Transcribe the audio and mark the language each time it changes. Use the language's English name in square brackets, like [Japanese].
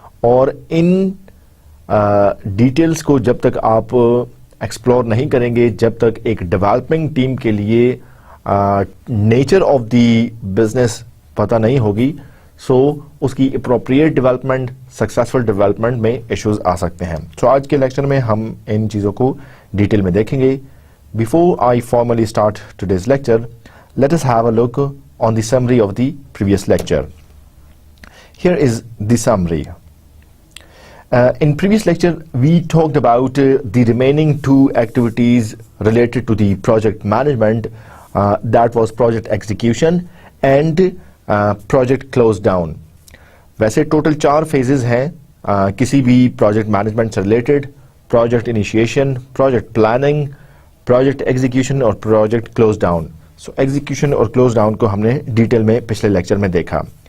[Hindi] और in details को जब तक आप एक्सप्लोर नहीं करेंगे, जब तक एक डेवलपिंग टीम के लिए [English] nature of the business [Hindi] पता नहीं होगी, उसकी अप्रोप्रिएट डेवलपमेंट, सक्सेसफुल डेवलपमेंट में इश्यूज आ सकते हैं. आज के लेक्चर में हम इन चीज़ों को डिटेल में देखेंगे. [English] Before I formally start today's lecture, let us have a look on the summary of the previous lecture. Here is the summary. In previous lecture, we talked about the remaining two activities related to the project management. That was project execution and project close down. [Hindi] वैसे total 4 phases हैं किसी भी project management से related: project initiation, project planning, project execution और project close down. Execution और close down को हमने detail में पिछले लेक्चर में देखा.